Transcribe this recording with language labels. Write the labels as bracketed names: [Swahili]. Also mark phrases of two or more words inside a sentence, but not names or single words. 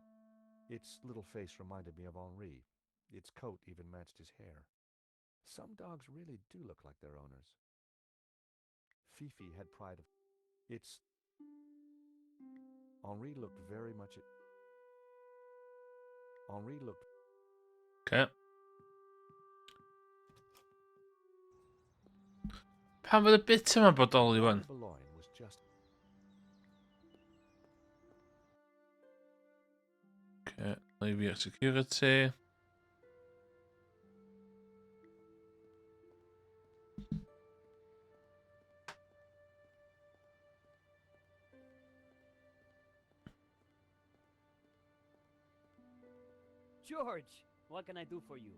[English] Its little face reminded me of Henri. Its coat even matched his hair. Some dogs really do look like their owners. Fifi had pride of... Its... Henri looked very much at... Henri looked... Okay. [Welsh] Pan fydd y bit yma bodoli wan? [English] Boulogne was just... Okay, leave security. George, what can I do for you?